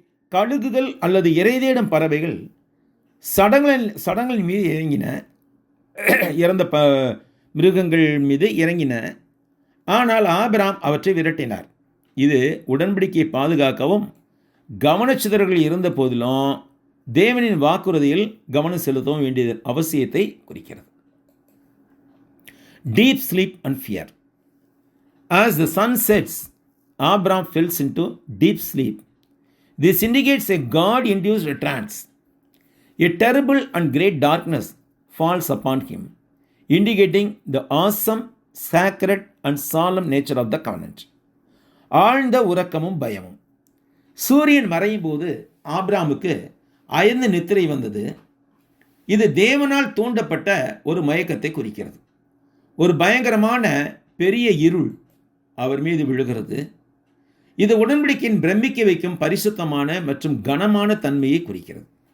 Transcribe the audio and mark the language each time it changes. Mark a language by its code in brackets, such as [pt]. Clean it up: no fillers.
[ta] கழுகுகள் அல்லது இறை தேடும் பறவைகள் சடங்களின் மீது இறங்கின, இறந்த மிருகங்கள் மீது இறங்கின. ஆனால் ஆபிரகாம் அவற்றை விரட்டினார். இது உடன்படிக்கையை பாதுகாக்கவும் கவனச்சிதறல்கள் இருந்த போதிலும் தேவனின் வாக்குறுதியில் கவனம் செலுத்தவும் வேண்டிய அவசியத்தை குறிக்கிறது. [en] Deep sleep and fear. As the sun sets, Abraham falls into deep sleep. This indicates a God-induced trance. A terrible and great darkness falls upon him, indicating the awesome, sacred and solemn nature of the covenant. [ta] ஆழ்ந்த உறக்கமும் பயமும். சூரியன் மறையும் போது ஆபிரகாமுக்கு அயர்ந்த நித்திரை வந்தது. இது தேவனால் தூண்டப்பட்ட ஒரு மயக்கத்தை குறிக்கிறது. ஒரு பயங்கரமான பெரிய இருள் அவர் மீது விழுகிறது. இது உடன்படிக்கையின் பிரமிக்க வைக்கும் பரிசுத்தமான மற்றும் கனமான தன்மையை குறிக்கிறது.